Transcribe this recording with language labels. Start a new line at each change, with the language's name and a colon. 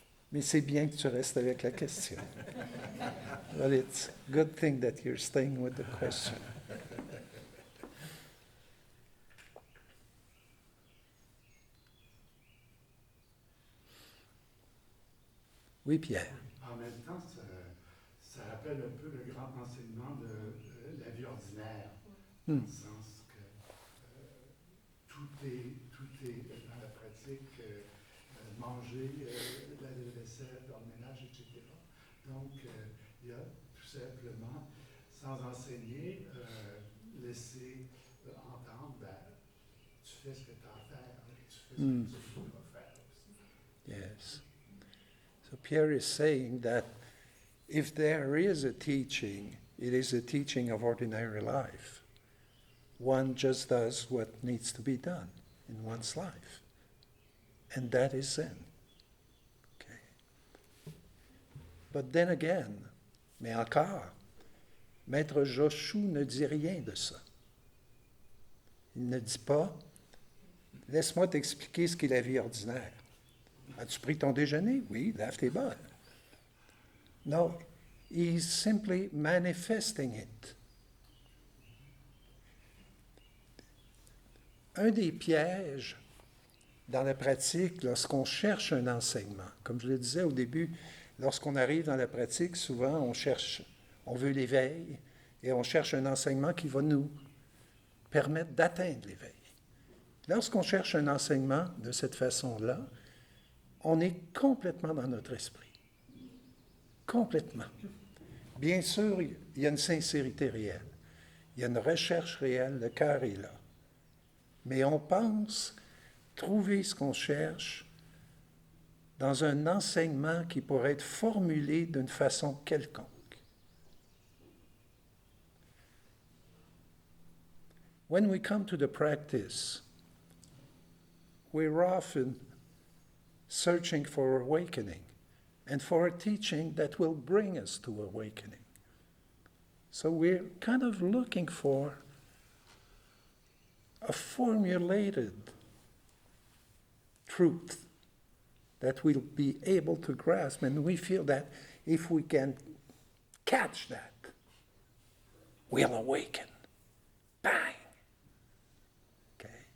French: Mais c'est bien que tu restes avec la question.
English: But it's a good thing that you're staying with the question.
French: Oui, Pierre. En même temps, ça rappelle un peu le grand enseignement de la vie ordinaire, dans le sens que tout est dans la pratique, manger, laver la vaisselle, faire le ménage, etc. Donc, il y a tout simplement, sans enseigner, laisser entendre, tu fais ce que tu as à faire, et tu fais ce que tu dois faire aussi.
English: Yes. So Pierre is saying that if there is a teaching, it is a teaching of ordinary life. One just does what needs to be done in one's life. And that is Zen. Okay. But then again,
French: mais encore, Maître Joshua ne dit rien de ça. Il ne dit pas, laisse-moi t'expliquer ce qu'est la vie ordinaire. As-tu pris ton déjeuner? Oui, lave tes bols.
English: No, he's simply manifesting it.
French: Un des pièges dans la pratique, lorsqu'on cherche un enseignement, comme je le disais au début, lorsqu'on arrive dans la pratique, souvent on veut l'éveil et on cherche un enseignement qui va nous permettre d'atteindre l'éveil. Lorsqu'on cherche un enseignement de cette façon-là, on est complètement dans notre esprit. Complètement. Bien sûr, il y a une sincérité réelle. Il y a une recherche réelle, le cœur est là. Mais on pense trouver ce qu'on cherche dans un enseignement qui pourrait être formulé d'une façon quelconque.
English: When we come to the practice, we're often searching for awakening and for a teaching that will bring us to awakening. So we're kind of looking for a formulated truth that we'll be able to grasp, and we feel that if we can catch that, we'll awaken. Bang! Okay.